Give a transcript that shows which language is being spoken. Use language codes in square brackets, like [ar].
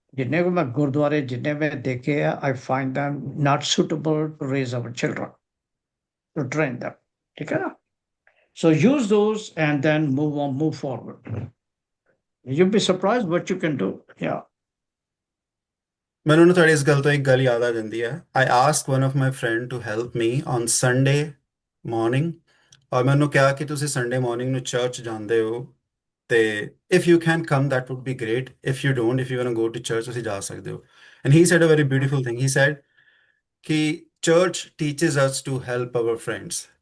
[hi] जितने को मैं गुरुद्वारे जितने में देखे हैं, [en] I find them not suitable to raise our children, to train them. [hi] ठीक है ना? [en] So use those and then move forward. You'll be surprised what you can do. Yeah. [pa] ਮੈਨੂੰ ਨਾ ਤੁਹਾਡੀ ਇਸ ਗੱਲ ਤੋਂ ਇੱਕ ਗੱਲ ਯਾਦ ਆ ਜਾਂਦੀ ਹੈ. [en] I asked one of my friend to help me on Sunday morning, [pa] ਔਰ ਮੈਂ ਉਹਨੂੰ ਕਿਹਾ ਕਿ ਤੁਸੀਂ Sunday morning ਨੂੰ ਚਰਚ ਜਾਂਦੇ ਹੋ ਤੇ [en] if you can come that would be great. If you don't, if you want to go to church, [pa] ਤੁਸੀਂ ਜਾ ਸਕਦੇ ਹੋ. [en] And he said a very beautiful thing. He said ਕਿ church teaches us to help our friends.